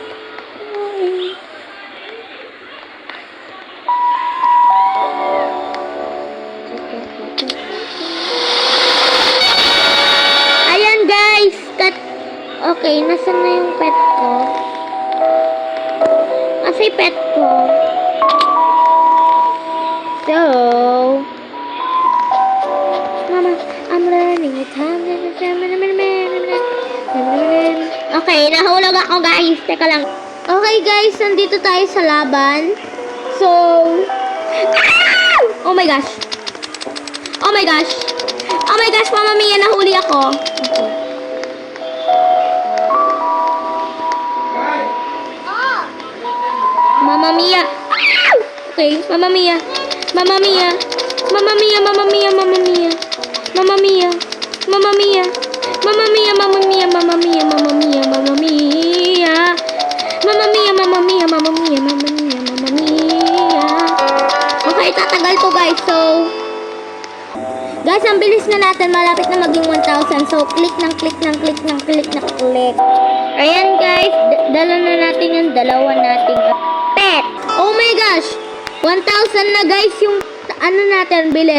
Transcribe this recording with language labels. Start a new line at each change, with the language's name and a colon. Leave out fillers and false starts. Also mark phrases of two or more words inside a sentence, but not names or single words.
Filipino: Okay, nasan na yung pet ko? Kasi pet ko. So, Mama,
English: I'm learning it.
Filipino: Okay, nahulog ako guys. Teka lang. Okay guys, nandito tayo sa laban.
English: So, oh my gosh.
Italian: Mama Mia,
Filipino: nahuli ako. Okay.
Italian: Mamma Mia. Okay, Mamma Mia. Mamma mia. Mamma mia, mamma mia, mamma mia. Mamma mia. Mamma mia. Mamma mia, mamma mia, mamma mia, mamma mia, mamma mia. Mamma mia, mamma mia, mamma mia, mamma mia, mamma mia.
Filipino: Okay, tatagal to guys. So, guys, ang bilis na natin. Malapit na maging 1,000. So, click ng click ng click ng click ng click. Ayan guys, dala na natin yung dalawa nating pet.
English: Oh my gosh!
Filipino: 1,000 na guys yung ano natin bilis.